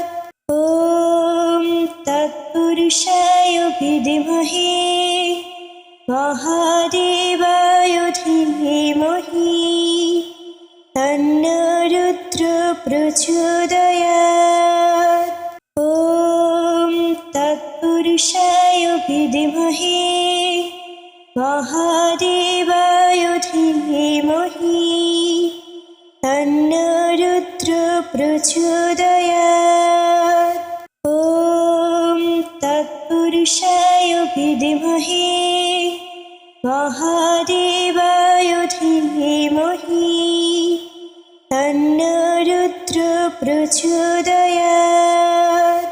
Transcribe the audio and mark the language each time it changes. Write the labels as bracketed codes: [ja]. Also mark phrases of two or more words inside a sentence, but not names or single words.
[sa] ওম তৎপুরুষায় বিদ্মহে মহাদেবায় ধীমহি তন্নো রুদ্র প্রচোদয়াৎ। ওম তৎপুরুষায় বিদ্মহে মহাদেবায় ধীমহি তন্নো রুদ্র প্রচোদয়াৎ। ওম তৎপুরুষায় विद्महे महादेवाय धीमहि तन्नो रुद्रो प्रचोदयात्।